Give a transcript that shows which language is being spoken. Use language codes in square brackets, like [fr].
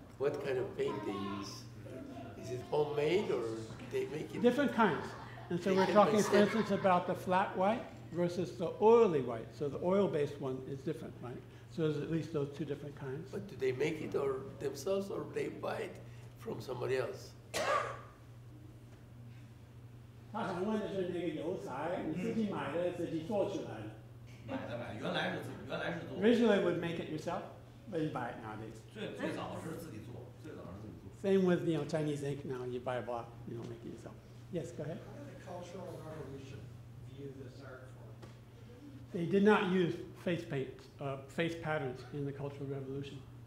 [en] What kind of paint they use? Is it homemade or they make it? Different kinds. And so we're talking, for instance, about the flat white versus the oily white. So the oil-based one is different, right? So there's at least those two different kinds. But do they make it or themselves or they buy it from somebody else? [zh] 他想问的是那个油彩，你自己买的，自己做出来的。原来是做。 [en] Originally would make it yourself, but you buy it nowadays. [zh] 最早是自己做。 [en] Same with Chinese ink now. You buy a block, you don't make it yourself. Yes, go ahead. How did the Cultural Revolution view this art form? They did not use face paint, face patterns in the Cultural Revolution.